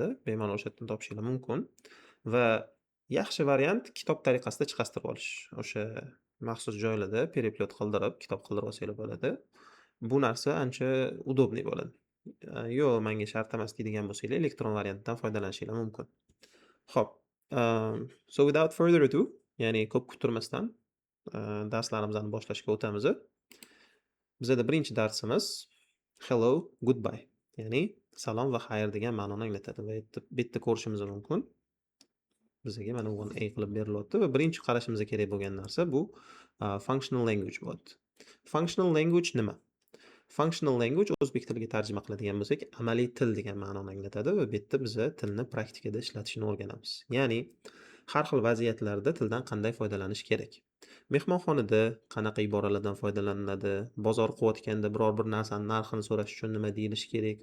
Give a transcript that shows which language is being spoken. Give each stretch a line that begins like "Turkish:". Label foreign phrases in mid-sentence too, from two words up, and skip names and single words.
Uzbek: Bemalol o'sha yerdan topishingiz mumkin va yaxshi variant kitob tariqasida chiqastirib olish. O'sha maxsus joylarda переплет qildirib, kitob qildirib olsanglar bo'ladi. Bu narsa ancha удобный bo'ladi. Yo'q, menga shart emas deydigan bo'lsanglar, elektron variantdan foydalanishingiz mumkin. Xo'p,
English: so without further ado,
Uzbek: ya'ni ko'p kuttirmasdan darslarimizni boshlashga o'tamiz. Bizda birinchi darsimiz
English: hello, goodbye.
Uzbek: Ya'ni salom va xayr degan ma'noni anglatadi va bu yerda ko'rishimiz mumkin. Bizga mana bu A qilib berilyapti va birinchi qarashimizga kerak bo'lgan narsa bu
English: functional language
Uzbek: bo'ladi.
English: Functional language
Uzbek: nima?
English: Functional language
Uzbek: o'zbek tiliga tarjima qiladigan bo'lsak, amaliy til degan ma'noni anglatadi va bu yerda biza tilni praktikada ishlatishni o'rganamiz. Ya'ni har xil vaziyatlarda tildan qanday foydalanish kerak? Mehmonxonada qanaqa iboralardan foydalaniladi? Bozor qilayotganda biror bir narsani narxini so'rash uchun nima deyilishi kerak?